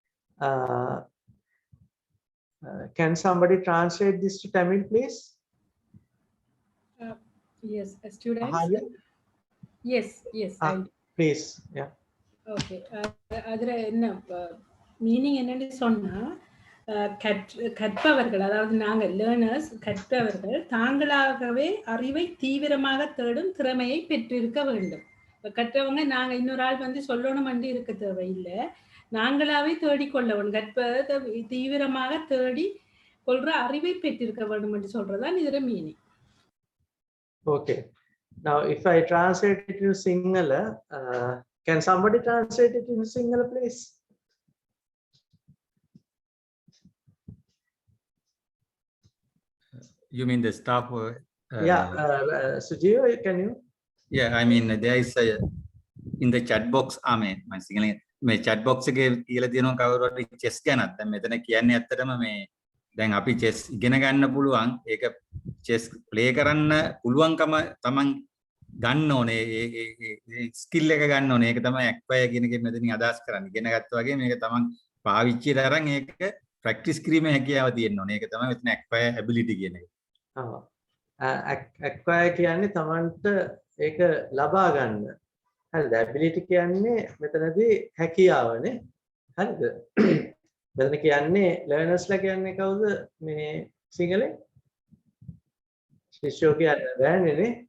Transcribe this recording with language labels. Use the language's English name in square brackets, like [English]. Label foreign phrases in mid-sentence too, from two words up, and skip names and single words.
[English] Can somebody translate this to Tamil, please? Yes, students. Yes, please, yeah. [Tamil] Okay. Adra enna meaning என்னன்னு சொன்னா கற்பவர்கள், அதாவது நாங்கள் லேர்னர்ஸ் கற்பவர்கள் தாங்களாகவே அறிவை தீவிரமாக தேடும் திறமையை பெற்றிருக்க வேண்டும். கற்றவங்க நாங்கள் இன்னொரு ஆள் வந்து சொல்லணும் வந்து இருக்க தேவையில்லை, நாங்களாவே தேடிக்கொள்ள வேண்டும். கற்பதை தீவிரமாக தேடி கொள்ற அறிவை பெற்றிருக்க வேண்டும் என்று சொல்றதுதான் இதோட மீனிங். [English] Okay. Now, if I translate it to Sinhala, can somebody translate it in Sinhala, please? You mean the staff? Sujiva, can you? Yeah, I mean there is a in the chat box. my Sinhala [Sinhala] මේ [English] chat box [Sinhala] එකේ කියලා තියෙනවා කවුරු හරි chess ගැනත්. දැන් මෙතන කියන්නේ ඇත්තටම මේ දැන් අපි chess ඉගෙන ගන්න පුළුවන්, ඒක [English] chess play [Sinhala] කරන්න පුළුවන්කම තමන් ගන්න ඕනේ, ඒ skill එක ගන්න ඕනේ. ඒක තමයි acquire කියන එකෙන් මෙතනින් අදහස් කරන්නේ. ඉගෙන ගත්තා වගේ මේක තමන් පාවිච්චියට අරන් ඒක practice කිරීමේ හැකියාව තියෙන්න ඕනේ. ඒක තමයි මෙතන [English] acquire ability [Sinhala] කියන එක. acquire කියන්නේ තමන්ට ඒක ලබා ගන්න. හරිද? ability කියන්නේ මෙතනදී හැකියාවනේ. හරිද? මෙතන කියන්නේ learnersලා කියන්නේ කවුද මේ සිංහලෙන්? ශිෂ්‍යෝ කියන්නේ බෑනේ.